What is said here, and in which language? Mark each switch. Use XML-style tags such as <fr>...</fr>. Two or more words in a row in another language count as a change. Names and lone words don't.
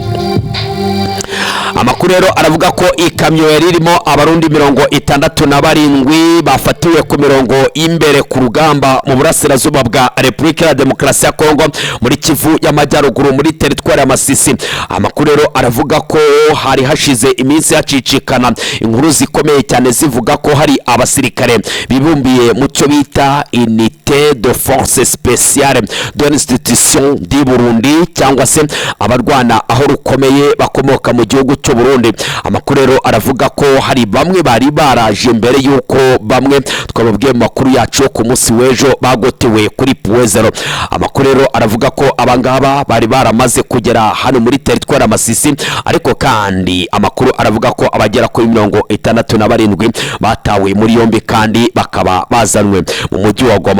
<rw>Amakuru rero aravuga ko ikamyo yari irimo abarundi 67 bafatiwe ku mirongo imbere ku rugamba mu burasirazuba bwa Repubulika ya Demokarasi ya Kongo muri Kivu y'Amajyaruguru muri teritwari ya Masisi. Amakuru rero aravuga ko hari hashize iminsi hacicikana inkuru zikomeye cyane zivuga ko hari abasirikare bibumbiye mu cyo bita Unité de Force Spéciale de l'Institution du Burundi, cyangwa se abarwana aho rukomeye bakomoka mu gihugu cy'u Burundi. Amakuru rero aravuga ko hari bamwe bari baraje mbere yuko bamwe twababwiye mu makuru yacu ku munsi w'ejo bagotewe kuri Puezero. Amakuru rero aravuga ko abangaba bari baramaze kugera hano muri teritwari Masisi, ariko kandi amakuru aravuga ko abagera kuri 67 batawe muri yombi kandi bakaba bazanwe mu mujyi wa Goma.</rw>